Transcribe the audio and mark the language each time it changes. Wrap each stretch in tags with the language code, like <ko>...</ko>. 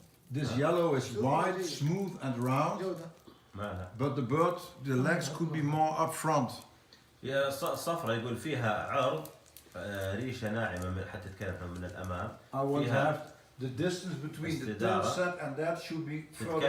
<en>This yellow is wide, smooth and round. But the legs could be more up front.</en> <ar>الصفرة يقول فيها عرض ريشة ناعمة حتى تتكلم من الأمام.</ar> <en>I want to have the distance between the tail set and that should be further.</en>